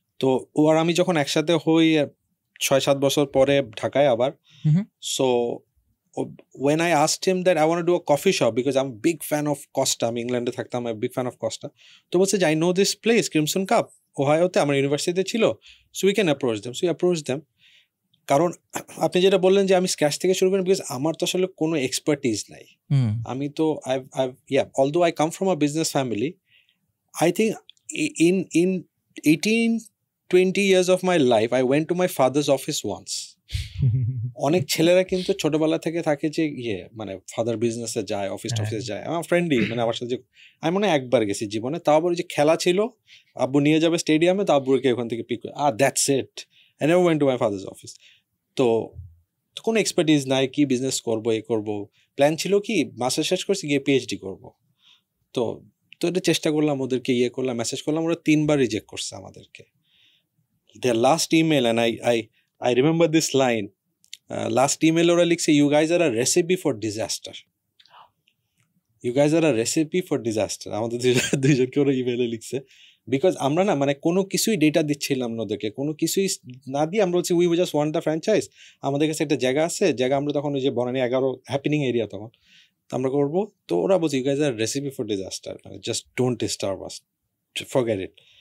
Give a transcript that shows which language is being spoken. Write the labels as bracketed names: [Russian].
[Bangla] তো ও আর আমি যখন একসাথে হই 6-7 বছর পরে ঢাকায় আবার, so [English] when I asked him that I want to do a coffee shop because I'm a big fan of Costa, [Bangla] আমি ইংল্যান্ডে থাকতাম, [English] I'm a big fan of Costa, [Bangla] তো বলছে যে [English] I know this place, Crimson Cup, [Bangla] ওহায়োতে, আমার ইউনিভার্সিটিতে ছিল, [English] so we can approach them. So we approached them. [Bangla] কারণ আপনি যেটা বললেন যে আমি স্ক্র্যাচ থেকে শুরু করি, বিকজ আমার তো আসলে কোনো এক্সপার্টিজ নাই। আমি তো [English] although I come from a business family, I think in 18-20 years of my life I went to my father's office once. [Bangla] অনেক ছেলেরা কিন্তু ছোটবেলা থেকে থাকে যে মানে ফাদার বিজনেসে যায়, অফিসে যায়। আমার ফ্রেন্ডই মানে আমার সাথে, আমি মনে হয় একবার গেছি জীবনে, তাও আবার যে খেলা ছিল, আব্বু নিয়ে যাবে স্টেডিয়ামে, তো আব্বুকে ওখান থেকে পিক করে, [English] That's it. I never went to my father's office. [Bangla] তো কোনো এক্সপার্টিজ নাই, কি বিজনেস করবো, করবো। প্ল্যান ছিল কি, মাস্টার শেষ করছি, গিয়ে পিএইচডি করবো। তো এটা চেষ্টা করলাম, ওদেরকে করলাম, মেসেজ করলাম, ওরা 3বার রিজেক্ট করছে আমাদেরকে। [English] their last email, and I remember this line, last email [Bangla] ওরা লিখছে [English] you guys are a recipe for disaster. You guys are a recipe for disaster. [Bangla] আমাদের দুইজনকে ওরা ইমেলে লিখছে, বিকজ আমরা না মানে কোনো কিছুই ডেটা দিচ্ছিলাম না ওদেরকে, কোনো কিছুই না দিয়ে আমরা বলছি [English] We just want the franchise. [Bangla] আমাদের কাছে একটা জায়গা আছে, আমরা তখন ওই যে বনানী 11 হ্যাপেনিং এরিয়া তখন, তো আমরা করবো। তো ওরা বলছে [English] You guys are recipe for disaster, মানে just don't disturb us, forget it.